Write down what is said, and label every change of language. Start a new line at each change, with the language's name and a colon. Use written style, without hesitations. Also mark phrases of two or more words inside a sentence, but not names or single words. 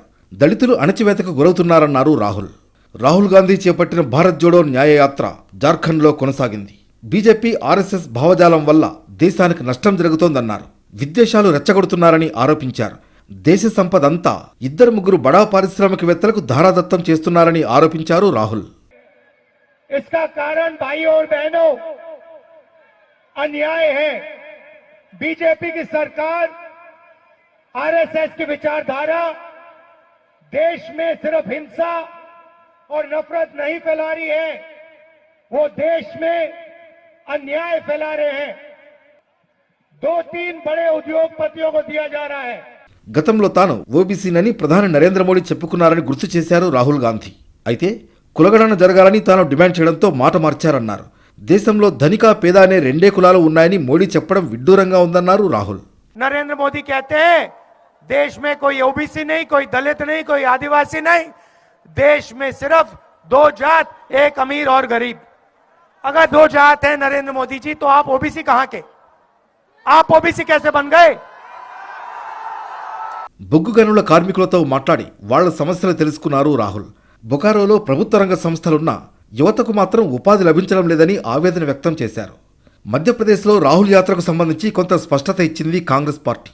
Telugu: దళితులు అణచివేతకు గురవుతున్నారన్నారు రాహుల్. రాహుల్ గాంధీ చేపట్టిన భారత్ జోడో న్యాయయాత్ర జార్ఖండ్లో కొనసాగింది. బీజేపీ, ఆర్ఎస్ఎస్ భావజాలం వల్ల దేశానికి నష్టం జరుగుతోందన్నారు. విద్వేషాలు రెచ్చగొడుతున్నారని ఆరోపించారు. దేశ సంపద అంతా ఇద్దరు ముగ్గురు బడా పారిశ్రామికవేత్తలకు ధారాదత్తం చేస్తున్నారని ఆరోపించారు రాహుల్.
Hindi: इसका कारण भाइयों और बहनों अन्याय है। बीजेपी की सरकार, आरएसएस की विचारधारा देश में सिर्फ हिंसा और नफरत नहीं फैला रही है, वो देश में अन्याय फैला रहे हैं। 2-3 बड़े उद्योगपतियों को दिया जा रहा है.
Telugu: గతంలో తాను ఓబీసీనని ప్రధాని నరేంద్ర మోడీ చెప్పుకున్నారని గుర్తు చేశారు రాహుల్ గాంధీ. అయితే కులగణన జరగాలని తాను డిమాండ్ చేయడంతో మాట మార్చారన్నారు. దేశంలో ధనిక, పేద అనే రెండే కులాలు ఉన్నాయని మోడీ చెప్పడం విడ్డూరంగా ఉందన్నారు రాహుల్.
Hindi: नरेंद्र मोदी कहते हैं देश में कोई ओबीसी नहीं, कोई दलित नहीं, कोई आदिवासी नहीं, देश में सिर्फ 2 जात, एक अमीर और गरीब. अगर 2 जात है नरेंद्र मोदी जी, तो आप ओबीसी कहां के? आप ओबीसी कैसे बन गए?
Telugu: బొగ్గు గనుల కార్మికులతో మాట్లాడి వాళ్ల సమస్యలు తెలుసుకున్నారు రాహుల్. బొకారోలో ప్రభుత్వ రంగ సంస్థలున్నా యువతకు మాత్రం ఉపాధి లభించడం లేదని ఆవేదన వ్యక్తం చేశారు. మధ్యప్రదేశ్లో రాహుల్ యాత్రకు సంబంధించి కొంత స్పష్టత ఇచ్చింది కాంగ్రెస్ పార్టీ.